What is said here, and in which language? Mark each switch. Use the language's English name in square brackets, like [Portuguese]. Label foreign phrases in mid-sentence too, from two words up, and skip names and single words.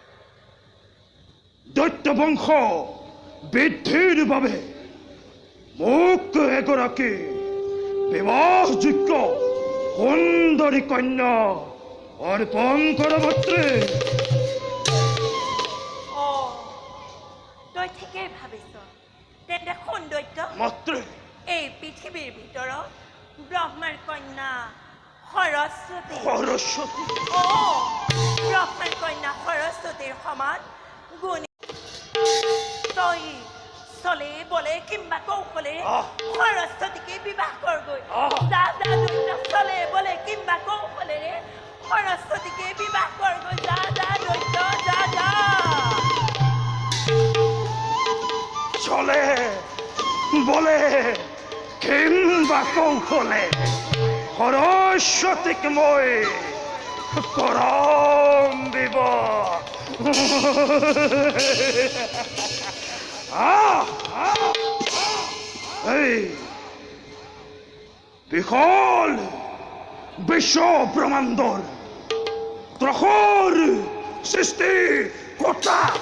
[Assamese] দৈত্য বংশ বৃদ্ধিৰ বাবে মোক এগৰাকী বিবাহযোগ্য সুন্দৰী কন্যা অৰ্পণ কৰ মাত্ৰে তই ঠিকেই ভাবিছ তেন্তে শুন দৈত্য মাত্ৰে এই পৃথিৱীৰ ভিতৰত ব্রহ্মার কন্যা সরস্বতী সরস্বতী [Bangla] ও ব্রহ্মার কন্যা সরস্বতীর সমান গুণী তই চলে বলে কিংবা কৌশলে সরস্বতীকে বিবাহ করবই যা যা দৈত্য চলে বলে কিংবা কৌশলে সরস্বতীকে বিবাহ করবই যা যা দৈত্য যা যা চলে বলে কিংবা কৌশলে সরস্বতীকে মই [Assamese] করম দিব এই বিশাল বিশ্ব ব্রহ্মাণ্ডৰ ত্ৰসৰ সৃষ্টি কৰ্তা